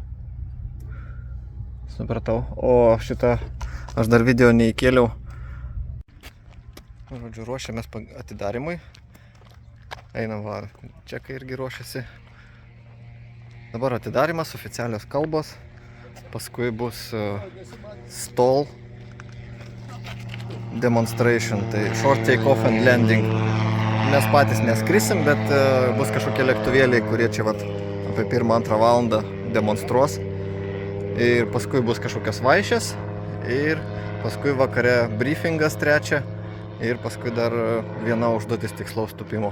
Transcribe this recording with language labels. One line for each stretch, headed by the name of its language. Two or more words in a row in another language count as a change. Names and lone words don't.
Lithuanian: Supratau. O šitą aš dar video neįkėliau. Žodžiu, ruošiamės atidarimui. Einam va, čekai irgi ruošiasi. Dabar atidarimas, oficialios kalbos. Paskui bus
English: stall demonstration,
Lithuanian: tai
English: short take off and landing.
Lithuanian: Mes patys neskrisim, bet bus kažkokie lėktuvėliai, kurie čia vat apie 1-2 valandą demonstruos. Ir paskui bus kažkokios vaišės. Ir paskui vakare briefingas 3. Ir paskui dar viena užduotis tikslaus tupimo.